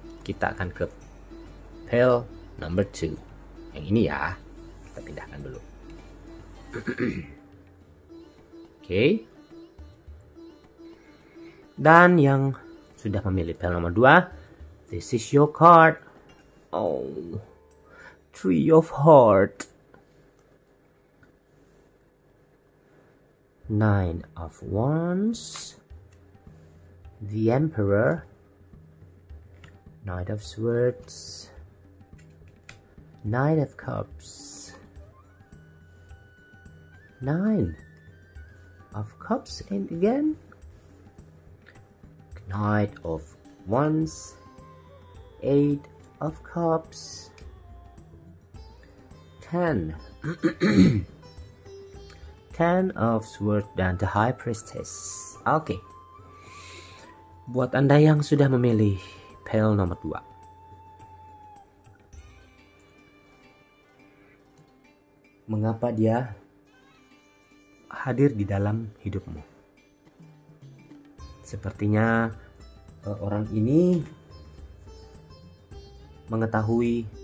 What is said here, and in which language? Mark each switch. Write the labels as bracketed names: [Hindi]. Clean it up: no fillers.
[Indonesian] Kita akan ke PL number 2. Yang ini ya, kita pindahkan dulu. Oke. Dan yang sudah memilih PL nomor 2, this is your card. [English] Oh, 3 of Heart, 9 of Wands, the Emperor, Knight of Swords, Knight of Cups, 9 of Cups, and again Knight of Wands, 8 of Cups, 10 10 of Swords, dan the High Priestess. [Indonesian] Oke. Buat Anda yang sudah memilih PL nomor 2, mengapa dia hadir di dalam hidupmu? Sepertinya orang ini mengetahui